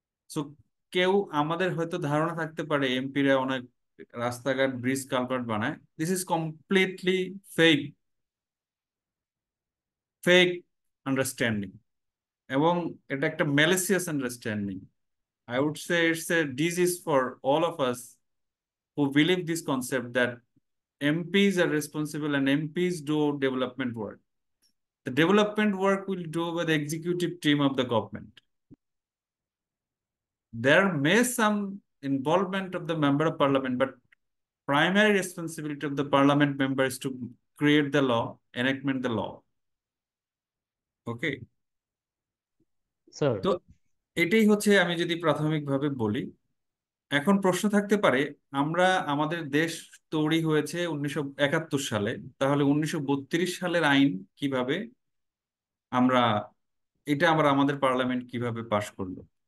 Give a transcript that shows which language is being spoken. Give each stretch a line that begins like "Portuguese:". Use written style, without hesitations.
Bangla: So কেউ, আমাদের হয়তো ধারণা থাকতে পারে এমপিরা অনেক রাস্তাঘাট ব্রিজ কালভার্ট বানায়,
English: this is completely fake fake understanding,
Bangla: এবং এটা একটা malicious understanding.
English: I would say it's a disease for all of us who believe this concept that MPs are responsible and MPs do development work. The development work will do by the executive team of the government. There may some involvement of the member of parliament, but primary responsibility of the parliament member is to create the law, enactment the law. Okay.
Bangla: Sir তো এটাই হচ্ছে, আমি যদি প্রাথমিকভাবে বলি, এখন প্রশ্ন থাকতে পারে, আমরা আমাদের দেশ তৈরি হয়েছে 1971 সালে, তাহলে 1932 সালের আইন কিভাবে আমরা আমরা আমাদের পার্লামেন্ট কিভাবে পাশ করলো?